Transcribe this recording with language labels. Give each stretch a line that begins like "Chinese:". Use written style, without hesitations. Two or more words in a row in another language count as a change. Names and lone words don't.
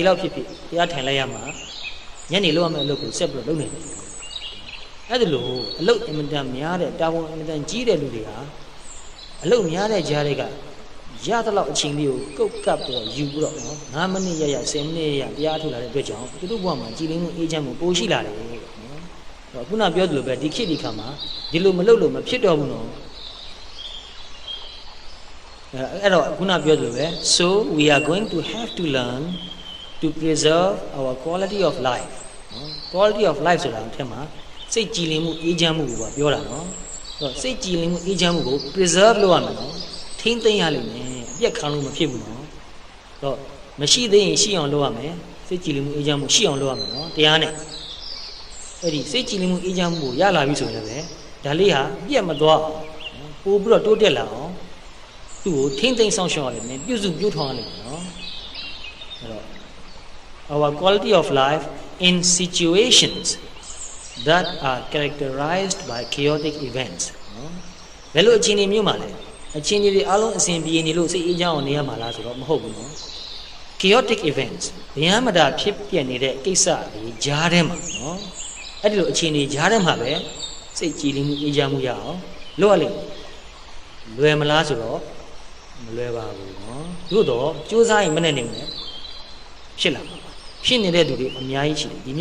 Burmese: လောက်ဖြစ်တရားထိုင်လိုက်ရမှာညနေလုပ်ရမယ့်အလုပ်ကိုဆက်ပြီးတော့လုပ်နေတယ်အဲ့ဒါလို့အလုပ်အင်မတန်များတဲ့တာဝန်အင်မတန်ကြီးတဲ့လူတွေဟာအလုပ်များတဲ့ကြားတွေကရတဲ့လောက်အချိန်လေးကိုကုတ်ကပ်ပြီးတော့ယူပြီးတော့နော်9မိနစ်ရ10မိနစ်ရတရားထုတ်လာတဲ့အတွက်ကြောင့်သူတို့ဘဝမှာကြည်လင်းမှုအေးချမ်းမှုပိုရှိလာတယ်နော်တော့ခုနပြောသလိုပဲဒီခေတ်ဒီခါမှာဒီလိုမလုပ်လို့မဖြစ်တော့ဘူးနော် အဲ့တော့ခုနပြောသလိုပဲ
English: so we are going to have to learn to preserve our quality of life
Burmese: နော်
English: quality of life
Burmese: ဆိုတာအထက်မှာစိတ်ကြည်လင် မှုအေးချမ်းမှုကိုပြောတာနော်အဲ့တော့စိတ်ကြည်လင်မှုအေးချမ်းမှုကို preserve လုပ်ရမယ်နော်ထိမ့်သိမ်းရလိမ့်မယ်အပြက်ခံလို့မဖြစ်ဘူးနော်တော့မရှိသေးရင်ရှိအောင်လုပ်ရမယ်စိတ်ကြည်လင်မှုအေးချမ်းမှုရှိအောင်လုပ်ရမယ်နော်တရားနဲ့အဲ့ဒီစိတ်ကြည်လင်မှုအေးချမ်းမှုကိုရလာပြီဆိုရင်လည်းဒါလေးဟာပြက်မသွားအောင်ပို့ပြီးတော့တိုးတက်လာအောင်သူ့ကိုထိမ့်သိမ်းဆောင်ရှောက်ရလိမ့်မယ်ပြုစုပြုထောင်ရလိမ့်မယ်နော်အဲ့တော့
English: our quality of life in situations that are characterized by chaotic events
Burmese: နော်ဘယ်လိုအခြေအနေမျိုးမှာလဲအခြေအနေတွေအားလုံးအစဉ်ပြေနေလို့စိတ်အေးချမ်းအောင်နေရမှာလားဆိုတော့မဟုတ်ဘူးနော်
English: chaotic events
Burmese: ဗျမ်းမတာဖြစ်ပြနေတဲ့ကိစ္စတွေကြားထဲမှာနော်အဲ့ဒီလိုအခြေအနေကြားထဲမှာပဲစိတ်ကြည်လင်မှုအေးချမ်းမှုရအောင်လုပ်ရလိမ့်မယ်လွယ်မလားဆိုတော့မလွယ်ပါဘူးနော်သို့တော့စူးစမ်းရင်မနဲ့နေမယ်ဖြစ်လာမှာဖြစ်နေတဲ့သူတွေအများကြီးရှိတယ်ဒီ